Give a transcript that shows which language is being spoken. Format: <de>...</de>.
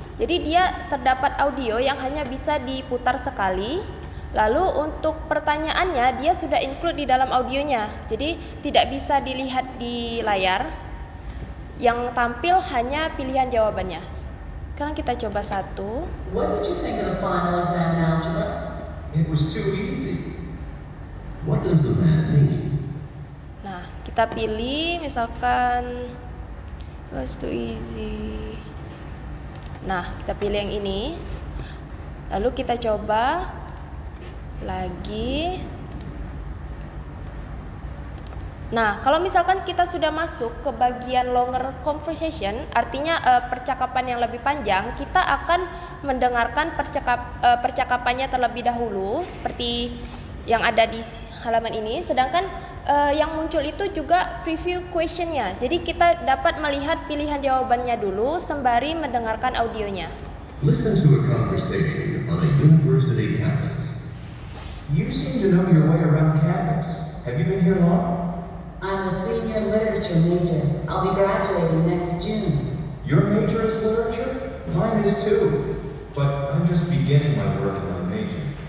<id>Jadi dia terdapat audio yang hanya bisa diputar sekali. Lalu untuk pertanyaannya dia sudah include di dalam audionya, jadi tidak bisa dilihat di layar. Yang tampil hanya pilihan jawabannya. Sekarang kita coba satu.</id> <en>What did you think of the final exam in algebra? It was too easy. What does the math mean?</en> <id>Nah, kita pilih misalkan</id> <en>it was too easy.</en> <id>Nah, kita pilih yang ini. Lalu kita coba lagi. Nah, kalau misalkan kita sudah masuk ke bagian longer conversation, artinya percakapan yang lebih panjang, kita akan mendengarkan percakapannya terlebih dahulu seperti yang ada di halaman ini. Sedangkan yang muncul itu juga preview questionnya. Jadi kita dapat melihat pilihan jawabannya dulu sembari mendengarkan audionya.</id> <en>Listen to a conversation on a university campus. You seem to know your way around campus. Have you been here long? I'm a senior literature major. I'll be graduating next June. Your major is literature? Mine is too. But I'm just beginning my work in my major.</en>